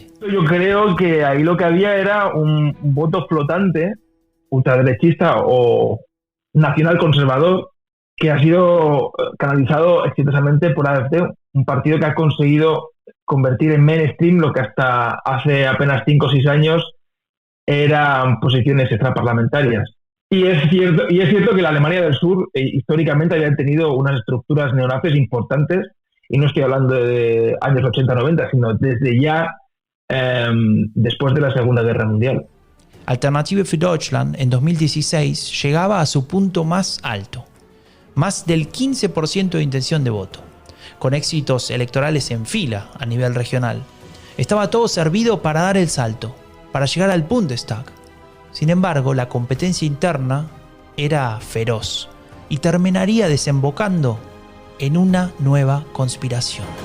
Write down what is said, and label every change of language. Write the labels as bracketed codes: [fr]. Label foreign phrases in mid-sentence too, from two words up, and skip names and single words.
[es] Yo creo que ahí lo que había era un voto flotante, ultraderechista o nacional conservador, que ha sido canalizado exitosamente por AfD, un partido que ha conseguido convertir en mainstream lo que hasta hace apenas 5 o 6 años eran posiciones extraparlamentarias. Y es cierto que la Alemania del Sur históricamente había tenido unas estructuras neonazis importantes, y no estoy hablando de años 80-90, sino desde ya después de la Segunda Guerra Mundial. Alternative für Deutschland en 2016 llegaba a su punto más alto, más del 15% de intención de voto, con éxitos electorales en fila a nivel regional. Estaba todo servido para dar el salto, para llegar al Bundestag. Sin embargo, la competencia interna era feroz y terminaría desembocando en una nueva conspiración.